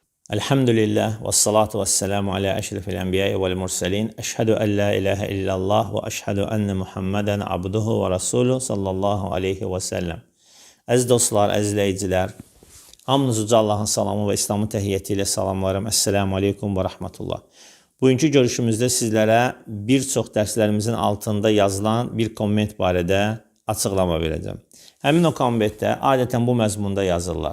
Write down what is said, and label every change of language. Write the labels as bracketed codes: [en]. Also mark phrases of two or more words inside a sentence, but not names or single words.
[ar] الحمد لله والصلاة والسلام على أشرف الأنبياء والمرسلين. أشهد أن لا إله إلا الله وأشهد أن محمدا عبده ورسوله صلى الله عليه وسلم. [az] Əziz dostlar, əziz izləyicilər, hamınızı Uca Allahın salamı və İslamın təhiyyəti ilə salamlarım. [ar] السلام عليكم ورحمة الله. [az] Bugünkü görüşümüzdə sizlərə bir çox dərslərimizin altında yazılan bir komment barədə açıqlama verəcəm. Həmin o kommentdə adətən bu məzmunda yazırlar.